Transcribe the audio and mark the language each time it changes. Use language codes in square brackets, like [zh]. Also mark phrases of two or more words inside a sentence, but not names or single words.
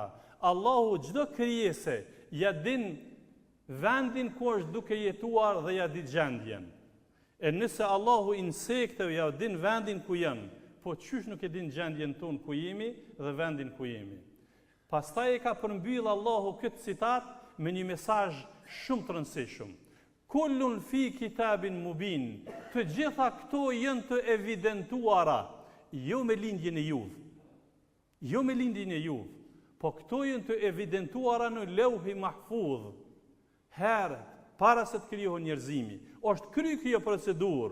[sq] Allahu çdo krijese ja din vendin ku është duke jetuar dhe ja di gjendjen. E nëse Allahu insekteve ja din vendin ku janë, po çysh nuk e din gjendjen tonë ku jemi dhe vendin ku jemi. Pastaj e ka përmbyll Allahu këtë citat me një mesazh shumë të rëndësishëm. [ar] كل في كتاب مبين. [sq] Të gjitha këto janë të evidentuara, jo me lindjen e juve. Jo me lindjen e juve, po këto janë të evidentuara në Lauhi Mahfudh. Herë, para se të krijohej njerëzimi, është kry kjo procedurë.